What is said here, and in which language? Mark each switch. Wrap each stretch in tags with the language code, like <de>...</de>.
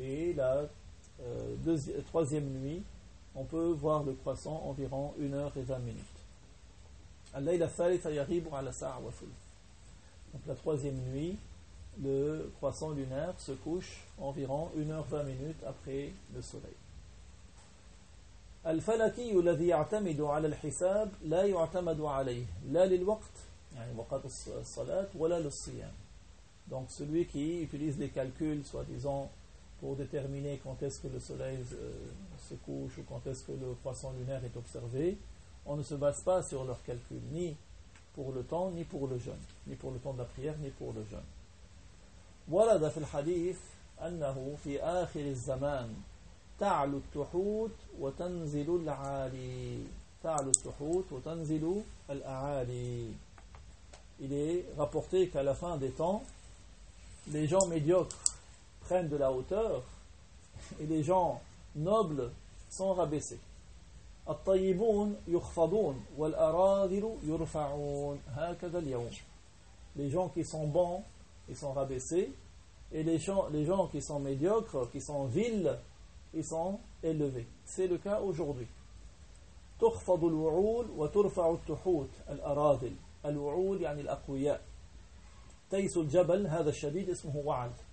<fr>Et la troisième nuit, on peut voir le croissant environ une heure et vingt minutes.</fr> <ar>اللَّيْلَ الثَّالِثَ يَغِيبُ عَلَى سَاعَةٍ وَثُلُثٍ.</ar> <fr>Donc la troisième nuit, le croissant lunaire se couche environ 1h20 minutes après le soleil.</fr> <ar>الفلكي الذي يعتمد على الحساب لا يعتمد عليه لا للوقت يعني وقت الصلاة ولا للصيام.</ar> <fr>Donc celui qui utilise les calculs soi-disant pour déterminer quand est-ce que le soleil se couche ou quand est-ce que le croissant lunaire est observé, on ne se base pas sur leurs calculs ni pour le temps ni pour le jeûne, ni pour le temps de la prière ni pour le jeûne.</fr> <ar>ورد في الحديث أنه في آخر الزمان تعلو التحوت وتنزل العالي تعلو التحوت وتنزل الأعالي.</ar> <fr>Il est rapporté qu'à la fin des temps, les gens médiocres prennent de la hauteur et les gens nobles sont rabaissés.</fr> <ar>الطيبون يخفضون والأراذل يرفعون. هكذا اليوم.</ar> <fr>Les gens qui sont bons, ils sont rabaissés. Et les gens qui sont médiocres, qui sont vils, ils sont élevés. C'est le cas aujourd'hui.</fr> <ar>تخفض الوعول وترفع التحوت الأراذل. الوعول يعني الأقوياء. تيس الجبل هذا الشديد اسمه وعل.</ar>